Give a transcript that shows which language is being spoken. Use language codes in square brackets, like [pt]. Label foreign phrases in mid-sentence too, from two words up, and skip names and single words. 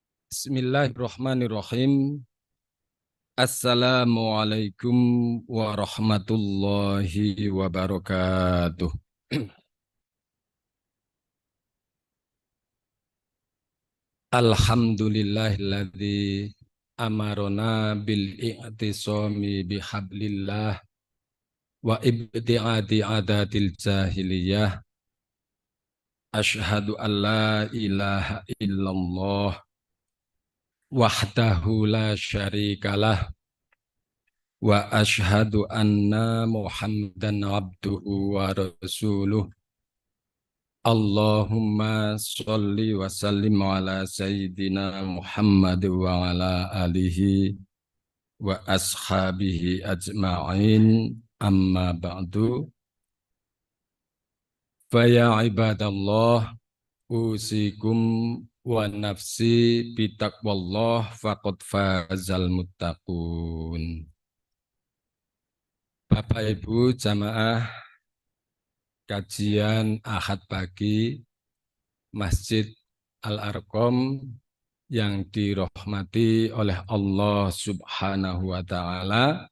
[ar] بسم الله الرحمن الرحيم. السلام عليكم ورحمة الله وبركاته. الحمد لله الذي أمرنا بالاعتصام بحبل الله وابتعاد عادة الجاهلية. أشهد أن لا إله إلا الله وحده لا شريك له وأشهد أن محمدا عبده ورسوله. اللهم صل وسلم على سيدنا محمد وعلى آله وأصحابه أجمعين، أما بعد. فيا عباد الله، أوصيكم ونفسي بتقوى الله فقد فاز المتقون. [id] Bapak Ibu jamaah kajian Ahad pagi Masjid Al-Arqam yang dirahmati oleh Allah [ar] سبحانه وتعالى.